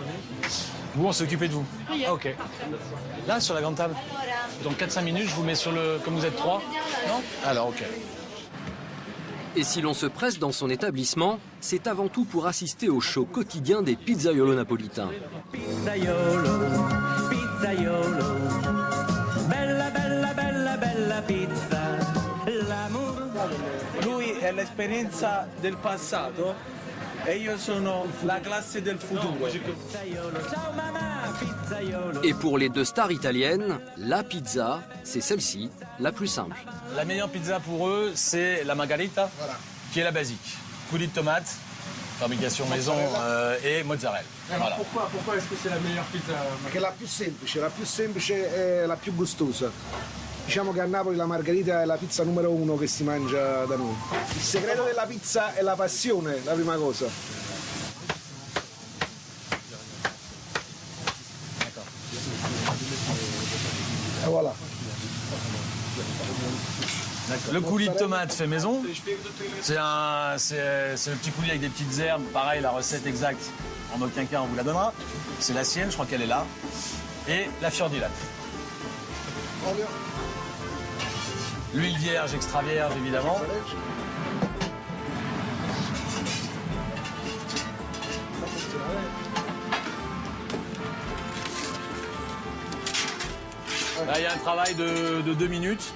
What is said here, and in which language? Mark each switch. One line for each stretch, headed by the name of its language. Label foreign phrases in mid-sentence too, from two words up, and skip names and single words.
French: Vous, on s'est occupé de vous? Oui. Ah, ok. Là, sur la grande table? Dans 4-5 minutes, je vous mets sur le... Comme vous êtes 3? Non? Alors, ok. Et si l'on se presse dans son établissement, c'est avant tout pour assister au show quotidien des pizzaiolos napolitains.
Italian: Pizzaiolo, pizzaiolo, bella, bella, bella, bella pizza. Lui è l'esperienza del passato e io sono la classe del futuro.
French: Et pour les 2 stars italiennes, la pizza, c'est celle-ci, la plus simple. La meilleure pizza pour eux, c'est la margarita, qui est la basique. Coulis de tomate, fabrication maison et mozzarella. Voilà. Pourquoi est-ce que c'est la meilleure pizza?
Italian: Perché è la più semplice è la più gustosa. Diciamo che a Napoli la margherita è la pizza numero 1 che si mangia da noi. Il segreto della pizza è la passione, la prima cosa.
French: Et voilà. Le coulis de tomate fait maison. C'est le petit coulis avec des petites herbes. Pareil, la recette exacte, en aucun cas on vous la donnera. C'est la sienne, je crois qu'elle est là. Et la
Italian: fior di latte.
French: L'huile vierge, extra vierge, évidemment. Là, il y a un travail de 2 minutes.